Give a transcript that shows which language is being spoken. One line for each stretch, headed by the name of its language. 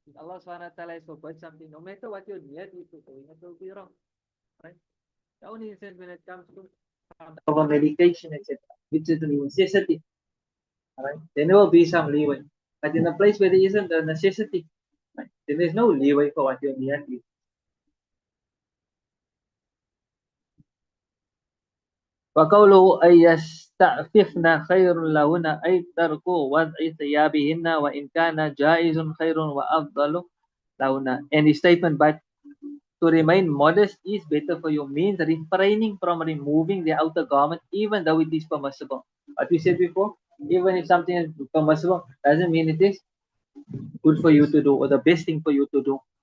English: If Allah subhanahu wa ta'ala has forbid something, no matter what your niyat is to doing, it will be wrong. Right? The only instance when it comes to our medication, etc., which is a necessity. Right? Then there will be some leeway. But in a place where there isn't a necessity, right, then there's no leeway for what your niyat is.
Arabic: وقوله أن يستعففن خير لهن أي ترك وضع ثيابهن وإن كان جائز خير وأفضل لهن.
English: And the statement, but to remain modest is better for you, means refraining from removing the outer garment even though it is permissible. What we said before, Even if something is permissible, doesn't mean it is good for you to do or the best thing for you to do.